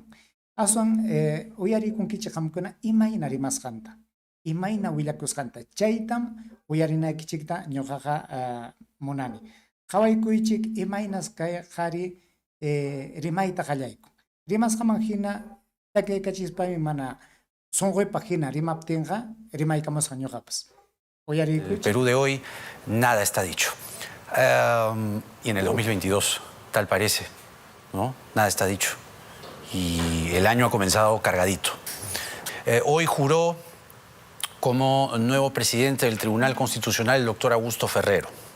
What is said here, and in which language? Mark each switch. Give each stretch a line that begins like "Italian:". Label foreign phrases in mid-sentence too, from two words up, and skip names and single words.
Quechua: Aswan uyariykunkichik qamkuna imayna rimasqanta, imayna willakusqanta, chaytam uyarinaykichikta ñuqaqa munani. Qawaykuychik imaynas qari rimayta qallayku. Rimasqaman hina takiykachispami mana sunquypaq hina rimaptinqa rimaykamusqa ñuqapas. Uyariykunchik.
Spanish: El Perú de hoy nada está dicho. Y en el 2022, tal parece, ¿no? Nada está dicho. Y el año ha comenzado cargadito. Hoy juró como nuevo presidente del Tribunal Constitucional el doctor Augusto Ferrero.